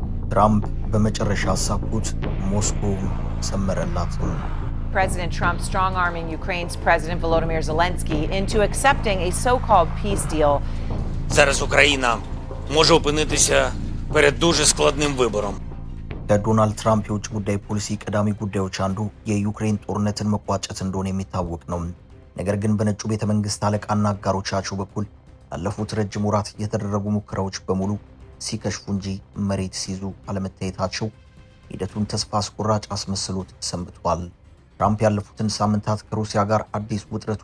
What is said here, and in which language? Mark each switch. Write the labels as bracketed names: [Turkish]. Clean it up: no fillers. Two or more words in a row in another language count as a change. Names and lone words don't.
[Amharic] ትራምፕ በመጨረሻ አሳኩት፣ ሞስኮ ሰመረላት። [English] President Trump strong-arming Ukraine's President Volodymyr Zelensky into accepting a so-called peace deal. [Ukrainian] Зараз Україна може опинитися перед дуже складним вибором. [Amharic] ከዶናልድ ትራምፕ የውጭ ጉዳይ ፖሊሲ ቀዳሚ ጉዳዮች አንዱ የዩክሬን ጦርነትን መቋጨት እንደሆነ የሚታወቅ ነው። ነገር ግን በነጩ ቤተ መንግስት አለቃና አጋሮቻቸው በኩል ላለፉት ረጅም ወራት የተደረጉ ሙከራዎች በሙሉ ሲከሽፉ እንጂ መሬት ሲይዙ አለመታየታቸው ሂደቱን ተስፋ አስቆራጭ አስመስሎት ሰንብቷል። ትራምፕ ያለፉትን ሳምንታት ከሩሲያ ጋር አዲስ ውጥረት